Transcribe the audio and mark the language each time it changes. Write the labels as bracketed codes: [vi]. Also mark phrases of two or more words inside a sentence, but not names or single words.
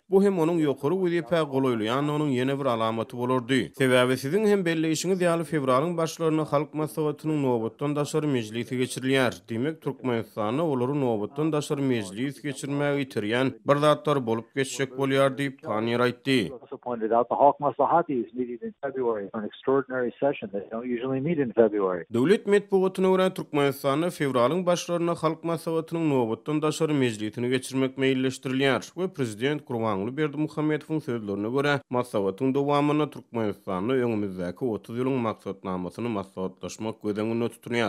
[tk] Bu hem onuň ýokary wezipe golaýlaýan onuň ýene bir alamaty bolardy. Sebäbi siziň hem belleýişiňiz ýaly fevralyň başlaryna halk maslahatynyň nobatdan daşary mejlisi geçirilýär. Demek Türkmenistanyň olary nobatdan daşary mejlis geçirmäge ýetirýän bir zatlar bolup geçjek bolýar diýip Panier aýtdy. [en] Also pointed out the Halk Maslahati is meeting in February for an extraordinary session. They don't usually meet in February. [tk] Döwlet medpuwatyna görä Türkmenistanyň fevralyň başlaryna halk maslahatynyň nobatdan daşary mejlisini geçirmek meýilleşdirilýär we prezident Gurbanuly Berdimuhammedowyň sözlerine görä maslahatyň dowamyna Türkmenistanyň öňümizdäki 30 ýylyň maksatnamasyny maslahatlaşmak gözeňinde tutunýar.